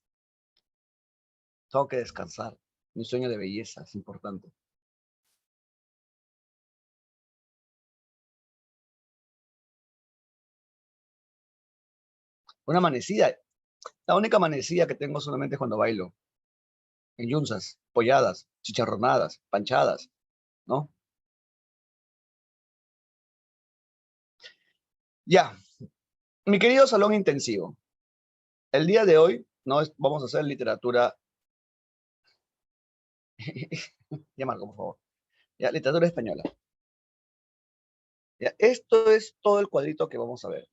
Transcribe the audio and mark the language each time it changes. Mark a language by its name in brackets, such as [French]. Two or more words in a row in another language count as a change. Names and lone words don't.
[Spanish] Tengo que descansar. Mi sueño de belleza es importante. Una amanecida. La única amanecida que tengo solamente es cuando bailo. En yunzas, polladas, chicharronadas, panchadas, ¿no? Ya, mi querido salón intensivo. El día de hoy vamos a hacer literatura. Ya, Marco, por favor. Ya, literatura española. Ya, esto es todo el cuadrito que vamos a ver.